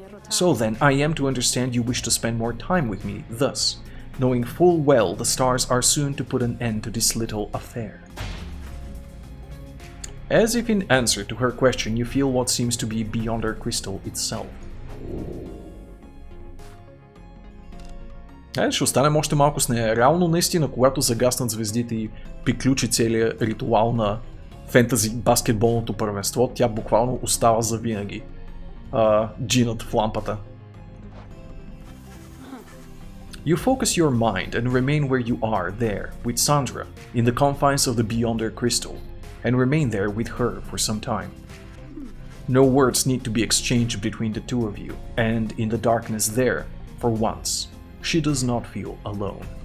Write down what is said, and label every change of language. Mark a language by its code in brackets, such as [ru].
[en] So then, I am to understand you wish to spend more time with me, thus, knowing full well the stars are soon to put an end to this little affair. As if in answer to her question, you feel what seems to be beyond her crystal itself. [bg] Ще останем още малко с нея. Реално наистина, когато загаснат звездите и приключи целият ритуал на фентази баскетболното първенство, тя буквално остава завинаги. Джинът в лампата. [en] You focus your mind and remain where you are, there, with Sandra, in the confines of the Beyonder Crystal, and remain there with her for some time. No words need to be exchanged between the two of you, and in the darkness there, for once, she does not feel alone.